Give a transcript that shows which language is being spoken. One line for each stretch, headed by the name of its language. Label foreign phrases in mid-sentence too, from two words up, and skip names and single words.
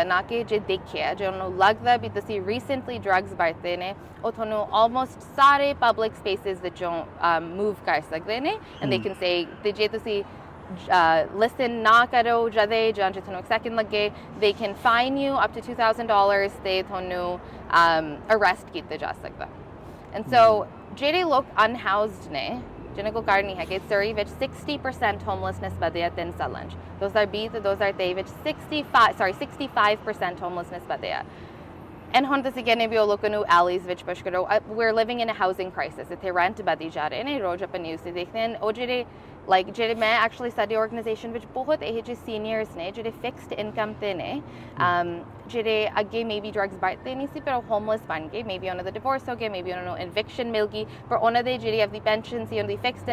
Punjabi: ਨਾ ਕਿ ਜੇ ਦੇਖਿਆ ਜੇ ਉਹਨੂੰ ਲੱਗਦਾ ਵੀ ਤੁਸੀਂ ਰੀਸੈਂਟਲੀ ਡਰੱਗਸ ਵਰਤੇ ਨੇ ਉਹ ਤੁਹਾਨੂੰ ਆਲਮੋਸਟ ਸਾਰੇ
English: public spaces
Punjabi: ਵਿੱਚੋਂ ਮੂਵ ਕਰ ਸਕਦੇ ਨੇ
English: and they can say
Punjabi: ਤੇ ਜੇ ਤੁਸੀਂ listen ਨਾ ਕਰੋ ਜਦੇ ਜਾਂ ਜੇ ਤੁਹਾਨੂੰ ਇੱਕ ਸੈਕਿੰਡ ਲੱਗੇ
English: they can fine you up to $2,000
Punjabi: ਤੇ ਤੁਹਾਨੂੰ arrest ਕੀਤਾ ਜਾ ਸਕਦਾ
English: and so
Punjabi: ਜਿਹੜੇ ਲੋਕ unhoused ਨੇ ਜਿਹਨਾਂ ਕੋਲ ਘਰ ਨਹੀਂ ਹੈਗੇ ਸਰੀ ਵਿੱਚ 60% ਹੋਮਲੈਸਨੈਸ ਵਧਿਆ 3 ਸਾਲਾਂ 'ਚ 2020 ਤੇ 2023 ਵਿੱਚ 65% ਹੋਮਲੈਸਨੈਸ ਵਧਿਆ And ਹੁਣ ਤੁਸੀਂ ਕਹਿੰਦੇ ਵੀ ਉਹ ਲੋਕਾਂ ਨੂੰ alleys ਵਿੱਚ ਪੁਸ਼ ਕਰੋ
English: we're living in a housing crisis
Punjabi: ਇੱਥੇ rent ਵਧੀ ਜਾ ਰਹੇ ਨੇ ਰੋਜ਼ ਆਪਾਂ ਨਿਊਜ਼ ਤੇ ਦੇਖਦੇ ਹਾਂ ਉਹ ਜਿਹੜੇ ਜਿਹੜੇ ਮੈਂ ਐਕਚੁਅਲੀ ਸਾਡੀ ਆਰਗੇਨਾਈਜੇਸ਼ਨ ਵਿੱਚ ਬਹੁਤ ਇਹੋ ਜਿਹੇ ਸੀਨੀਅਰਸ ਨੇ ਜਿਹੜੇ
English: fixed income
Punjabi: ਤੇ ਨੇ ਜਿਹੜੇ ਅੱਗੇ ਮੇਬੀ ਡਰੱਗਸ ਵਰਤਦੇ ਨਹੀਂ ਸੀ ਪਰ ਉਹ ਹੋਮਲੈਸ ਬਣ ਗਏ ਮੇਬੀ ਉਹਨਾਂ ਦਾ ਡਿਵੋਰਸ ਹੋ ਗਿਆ ਮੇਬੀ ਉਹਨਾਂ ਨੂੰ ਇਨਵਿਕਸ਼ਨ ਮਿਲ ਗਈ ਪਰ ਉਹਨਾਂ ਦੇ ਜਿਹੜੀ ਆਪਣੀ ਪੈਨਸ਼ਨ ਸੀ ਉਹਨਾਂ ਦੀ ਫਿਕਸਡ